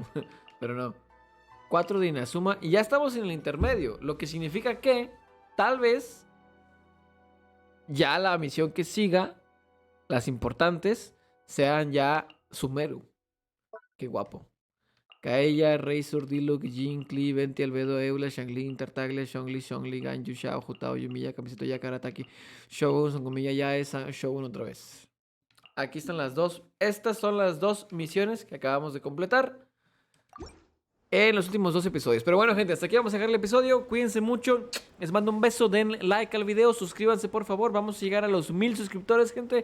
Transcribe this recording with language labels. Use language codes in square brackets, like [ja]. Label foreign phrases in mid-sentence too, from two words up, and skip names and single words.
[es] Pero no. 4 de Inazuma. Y ya estamos en el intermedio. Lo que significa que tal vez ya la misión que siga, las importantes, sean ya Sumeru. Qué guapo. Kaella, Razor, Diluc, Jin, Klee, Venti, Albedo, Eula, Shangling, Tartaglia, Shongli, Ganyu, Shao, Jutao, Yumiya, Camisito, Yakara, Ataki, Shogun, Songomilla, Yaesa, Shogun otra vez. Aquí están las dos. Estas son las dos misiones que acabamos de completar en los últimos 2 episodios. Pero bueno, gente, hasta aquí vamos a dejar el episodio. Cuídense mucho. Les mando un beso. Den like al video. Suscríbanse, por favor. Vamos a llegar a los 1000 suscriptores, gente.